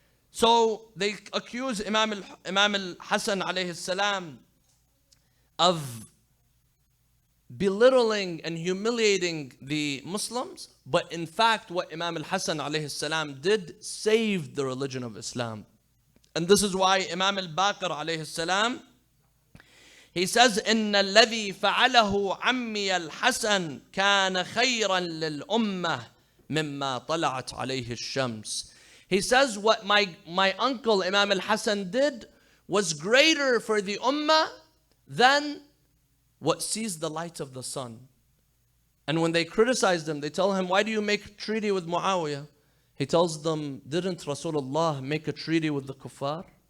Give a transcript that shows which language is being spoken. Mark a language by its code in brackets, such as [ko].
[en] So they accuse Imam al-Hassan alayhi salam of belittling and humiliating the Muslims. But in fact, what Imam al-Hassan alayhi salam did saved the religion of Islam. And this is why Imam al-Baqir alayhi salam, he says, [ar] إِنَّ الَّذِي فَعَلَهُ عَمِّيَ الْحَسَنِ كَانَ خَيْرًا لِلْأُمَّةِ مِمَّا طَلَعَتْ عَلَيْهِ الشَّمْسِ. [en] He says, what my uncle Imam al-Hassan did was greater for the ummah than what sees the light of the sun. And when they criticize him, they tell him, why do you make a treaty with Muawiyah? He tells them, didn't Rasulullah make a treaty with the kuffar?